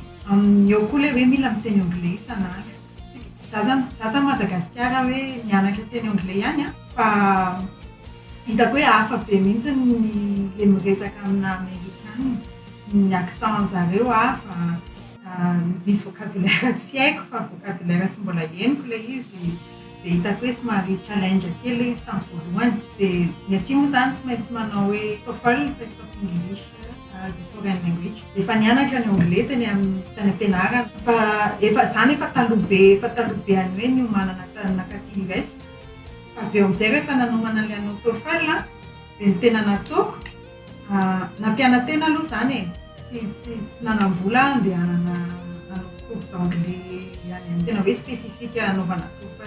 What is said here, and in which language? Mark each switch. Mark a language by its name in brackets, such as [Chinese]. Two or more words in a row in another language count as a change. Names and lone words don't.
[Malagasy] Eo koa ilay hoe mila miteny anglais isan'andro. Za ta Madagasikara hoe nianatra teny anglais ihany fa hitako hoe hafa be mihitsy le miresaka amina Amerikana. Ny accent zareo hafa, misy vocabulaire tsy haiko fa vocabulaire tsy mbola henoko ilay izy. Dia hitako hoe somary challenge kely izy tamin'ny voalohany. Dia ny aty moa zany tsy maintsy manao hoe TOEFL, [English] test of English as a foreign language. [Malagasy] Efa nianatra ny anglais tany am-pianarana fa efa taloha be any hoe ny manana nakaty US. Fa avy eo amin'izay rehefa nanomana ilay anao TOEFL dia ny tena nataoko nampiana-tena aloha zany tsy nanambola andehanana [French] cours d'anglais [Malagasy] ihany tena hoe spécifique anaovana TOEFL.